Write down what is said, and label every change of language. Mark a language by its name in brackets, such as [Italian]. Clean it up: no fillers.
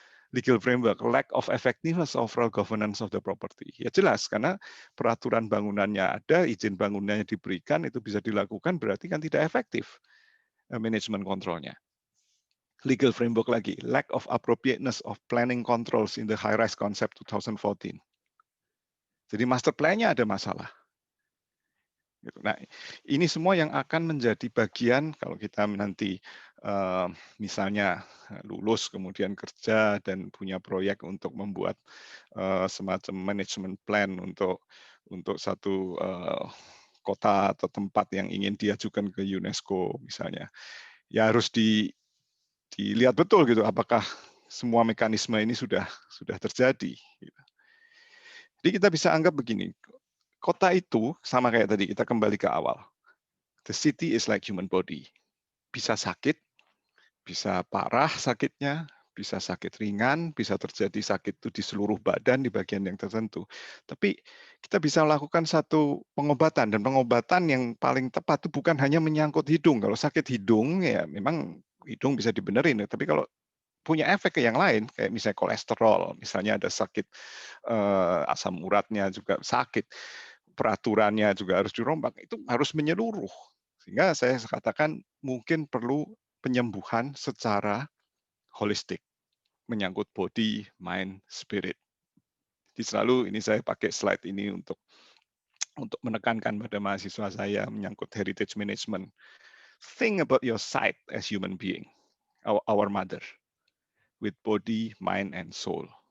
[English] Legal framework, lack of effectiveness of overall governance of the property. [Indonesian] Ya jelas, karena peraturan bangunannya ada, izin bangunannya diberikan, itu bisa dilakukan, berarti kan tidak efektif manajemen kontrolnya. [English] Legal framework lagi, lack of appropriateness of planning controls in the high-rise concept 2014. [Indonesian] Jadi master plan-nya ada masalah. Nah, ini semua yang akan menjadi bagian kalau kita nanti misalnya lulus kemudian kerja dan punya proyek untuk membuat semacam management plan untuk satu kota atau tempat yang ingin diajukan ke UNESCO misalnya, ya harus dilihat betul gitu apakah semua mekanisme ini sudah terjadi. Jadi kita bisa anggap begini, kota itu sama kayak tadi, kita kembali ke awal. [English] The city is like human body. [Indonesian] Bisa sakit, bisa parah sakitnya, bisa sakit ringan, bisa terjadi sakit itu di seluruh badan, di bagian yang tertentu. Tapi kita bisa melakukan satu pengobatan, dan pengobatan yang paling tepat itu bukan hanya menyangkut hidung. Kalau sakit hidung, ya memang hidung bisa dibenerin. Tapi kalau punya efek ke yang lain, kayak misalnya kolesterol, misalnya ada sakit asam uratnya juga sakit, peraturannya juga harus dirombak, itu harus menyeluruh. Sehingga saya katakan mungkin perlu penyembuhan secara holistik, menyangkut body, mind, spirit. Jadi selalu ini saya pakai slide ini untuk menekankan pada mahasiswa saya menyangkut heritage management. [English] Think about your site as human being, our mother, with body, mind, and soul.